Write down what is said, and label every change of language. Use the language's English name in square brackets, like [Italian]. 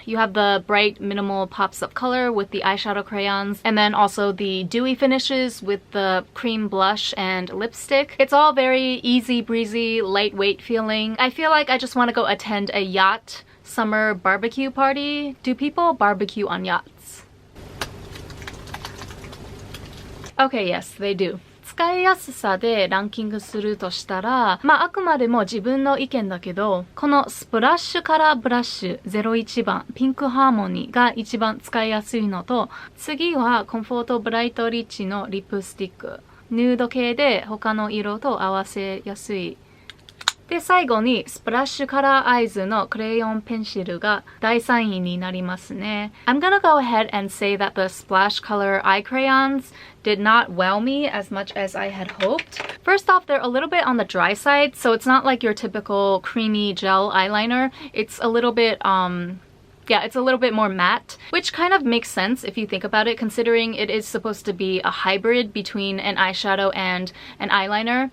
[English] You have the bright minimal pops of color with the eyeshadow crayons, and then also the dewy finishes with the cream blush and lipstick. It's all very easy breezy, lightweight feeling. I feel like I just want to go attend a yacht summer barbecue party. Do people barbecue on yachts? Okay, yes, they do. [Japanese] 使いやすさでランキングするとしたら、あくまでも自分の意見だけど、このスプラッシュカラーブラッシュ01番ピンクハーモニーが一番使いやすいのと、次はコンフォートブライトリッチのリップスティック。ヌード系で他の色と合わせやすい。で、最後にスプラッシュカラーアイズのクレヨンペンシルが第3位になりますね。 [English] I'm gonna go ahead and say that the splash color eye crayons did not wow me as much as I had hoped. First off, they're a little bit on the dry side, so it's not like your typical creamy gel eyeliner. It's a little bit, yeah, it's a little bit more matte, which kind of makes sense if you think about it, considering it is supposed to be a hybrid between an eyeshadow and an eyeliner.